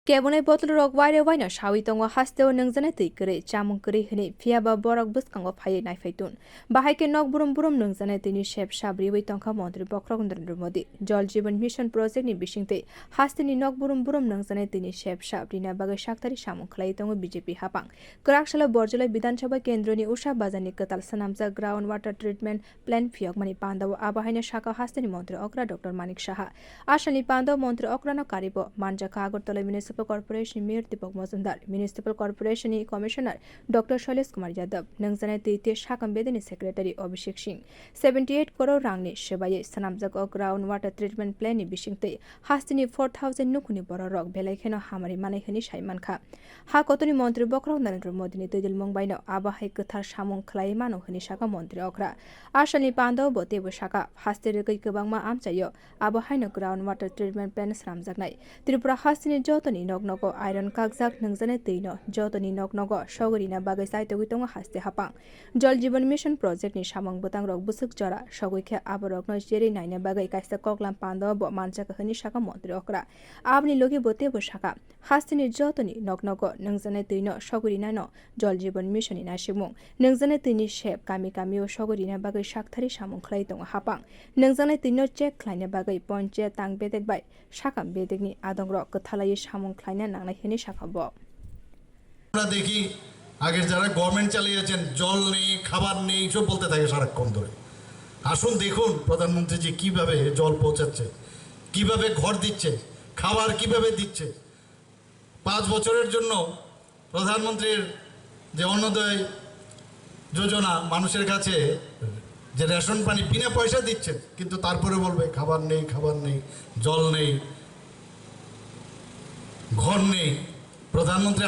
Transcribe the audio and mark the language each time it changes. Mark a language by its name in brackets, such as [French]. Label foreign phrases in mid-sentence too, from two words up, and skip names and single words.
[Kok Borok] Kebonai bottle rock wire wine shawi tongo haste o nungzane tikere chamung kere hini fiaba borok buskango phaye nai faitun bahai ke nok burum burum nungzane tini shep shabri wai tongkha montri Dr. Narendra Modi jal jeevan mission project ni bishingte haste ni nok burum burum nungzane tini shep shabri na bagai shaktari chamung khlai tongo BJP hapang kwrak shala Borjola bidhansabha kendra ni Usha bazar ni kwtal swnamjak [English] ground water treatment plant [Kok Borok] phiyogmani pandao abahai na shaka haste ni montri okra Dr.Manik Saha Asalni pandao montri okra no karibo manjakha Agartala municipal Corporation Mayor Dipak Majumder, Municipal Corporation Commissioner Dr. Shailesh Kumar Yadav, nungzane titi sakham bedekni Secretary Abhishek Singh, 78 crore rangni sebaye swnamjak [English] ground water treatment plan [Kok Borok] ni bishingte hastini 4000 nukuni borok belaikheno hamari manaihani saimankha. Ha kotoni montri Dr. Narendra Modi ni tujil mungbaino abahai kwthar samung khlai mano hani saka montri okra. Asalni pandao bote bosaka hastere kai kebangma amchayo abahai no [English] ground water treatment plan [Kok Borok] swnamjaknai. Tripura hastini jotoni nognogo iron kakjak nungzane tino jotoni nognogo sogorina bagai saitogui tongo haste hapang jal jeevan mission project ni samang butang rok busuk jora sogoikhe aborok no jeri naina bagai kaista koklam panda bo manjakha hani saka montri okra abni logi bote bosaka hastini jotoni nognogo nungzane tino sogorina no jal jeevan mission ina simung nungzane tini shep kami kami o sogorina bagai sakthari samung khlai tongo hapang nungzane tino check khlaina bagai ponche tang bedek bai sakam bedekni adongrok kwthalai samung khlaina nangnai hini সাখাবো [Bangla] আমরা দেখি আগের যারা গভর্নমেন্ট চালিয়েছেন জল নেই খাবার নেই সব বলতে থাকে সারাক্ষণ ধরে আসুন দেখুন প্রধানমন্ত্রী জি কিভাবে জল পৌঁছাচ্ছে কিভাবে ঘর দিচ্ছে খাবার কিভাবে দিচ্ছে 5 বছরের জন্য প্রধানমন্ত্রীর যে অন্নদয় যোজনা মানুষের কাছে যে রেশন পানি বিনা পয়সা দিচ্ছে কিন্তু তারপরে বলবে খাবার নেই জল নেই ঘর নেই প্রধানমন্ত্রী